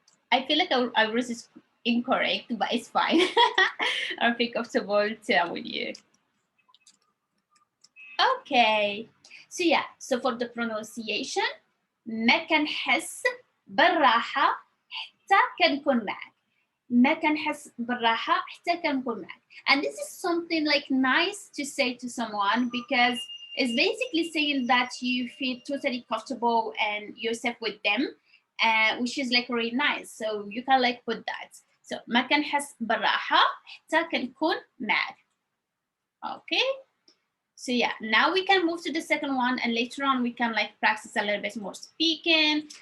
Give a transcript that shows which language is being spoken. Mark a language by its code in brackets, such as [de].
[en] I feel like I was incorrect, but it's fine. I feel comfortable to with you. Okay, so yeah, so for the pronunciation, [ar] ما كنحس بالراحة حتى كنكون معك. ما كنحس بالراحة حتى كنكون معك. [en] And this is something like nice to say to someone, because it's basically saying that you feel totally comfortable and yourself with them, which is like really nice. So you can like put that. So [ar] ما كنحس بالراحة حتى كنكون معك. [en] Okay. So yeah, now we can move to the second one, and later on we can like practice a little bit more speaking.